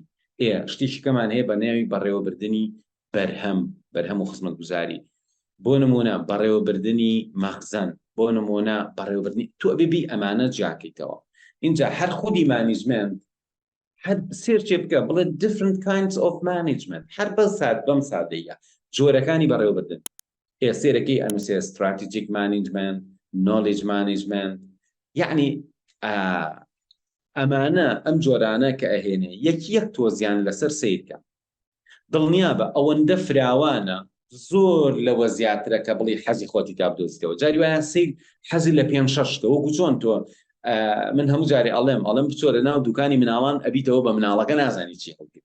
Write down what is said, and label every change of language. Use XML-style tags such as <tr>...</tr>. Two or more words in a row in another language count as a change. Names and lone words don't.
<ckb>شتێکی کەمان هەیە بە ناوی بەڕێوەبردنی بەرهەم و خزمەتگوزاری. بۆ نمونە بەڕێوەبردنی مەخزن، بۆ نمونە بەڕێوەبردنی. تۆ ئەبێ ئەمانە جاکەیتەوە. اینجا هەر خودی مانیجمنت هەر سێرچێ بکە بڵێ</ckb> <en>different kinds of management،</en> <ckb>هەر بەم سادەیە جۆرەکانی بەڕێوەبردن. سێرەکەی ئەنووسێ</ckb> <en>strategic management، knowledge management،</en> <ckb>یعنی ئەمانە ئەم جۆرانە کە ئەهێنێ یەک تۆزیان لەسەر سیرکە. دڵنیا بە ئەوەندە فراوانە زۆر لەوە زیاترە کە بڵی حەزی خۆتی تا بدۆزیتەوە. جاری وایە سیر حەزی لە 5-6 وەکو چۆن تۆ من هەموو جاری ئەڵێم بچۆ لە ناو دوکانی مناڵان ئەبیتەوە بە مناڵەکە نازانی چی هەڵگیر.</ckb>